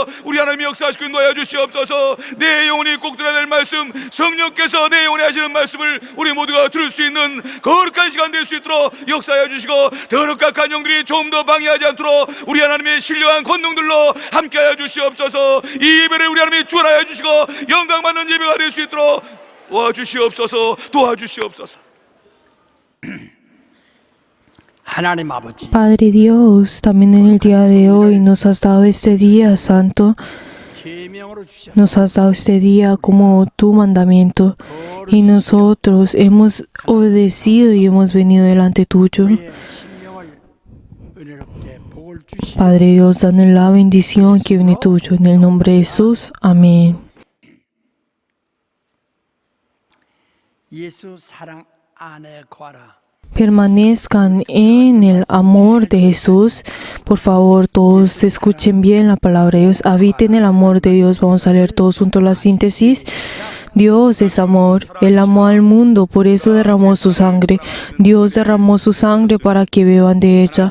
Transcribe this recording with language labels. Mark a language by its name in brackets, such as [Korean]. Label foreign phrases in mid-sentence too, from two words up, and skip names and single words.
[Korean] 우리 하나님이 역사하시고 인도하여 주시옵소서. 내 영혼이 꼭 들어야 될 말씀, 성령께서 내 영혼에 하시는 말씀을 우리 모두가 들을 수 있는 거룩한 시간 될 수 있도록 역사하여 주시고, 더럽각한 영들이 좀 더 방해하지 않도록 우리 하나님의 신령한 권능들로 함께하여 주시옵소서. 이 예배를 우리 하나님이 주관하여 주시고 영광받는 예배가 될 수 있도록 도와주시옵소서. 하나님 아버지, [Spanish] Padre Dios, también en el día de hoy nos has dado este día santo. [Korean] 계명으로 주셔서 [Spanish] Nos has dado este día como tu mandamiento, y nosotros hemos obedecido y hemos venido delante tuyo. [Korean] 우리의 심령을 은혜롭게 복을 주시옵소서. [Spanish] Padre Dios, danos la bendición que viene tuyo. En el nombre de Jesús. Amén. [Korean] 예수 사랑 안에 거하라. [Spanish] Permanezcan en el amor de Jesús. Por favor, todos escuchen bien la palabra de Dios. Habiten el amor de Dios. Vamos a leer todos juntos la síntesis. Dios es amor. Él amó al mundo, por eso derramó su sangre. Dios derramó su sangre para que beban de ella.